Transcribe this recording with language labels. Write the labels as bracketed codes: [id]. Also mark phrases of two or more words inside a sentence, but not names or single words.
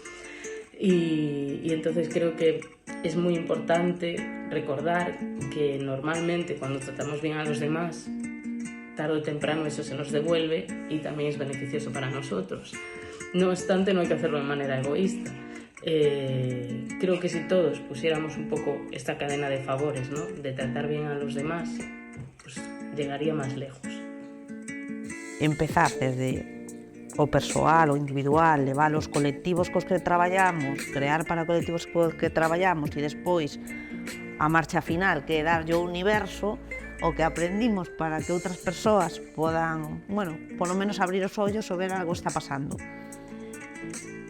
[es] Y entonces creo que es muy importante recordar que normalmente cuando tratamos bien a los demás, tarde o temprano eso se nos devuelve y también es beneficioso para nosotros. No obstante, no hay que hacerlo de manera egoísta. Creo que si todos pusiéramos un poco esta cadena de favores, ¿no?, de tratar bien a los demás, pues llegaría más lejos. [gl] Empezar desde o persoal, o individual, levar os colectivos cos que traballamos, crear para colectivos cos que traballamos e despois a marcha final, que é darlle o universo, o que aprendimos para que outras persoas podan, polo menos abrir os ollos ou ver algo está pasando.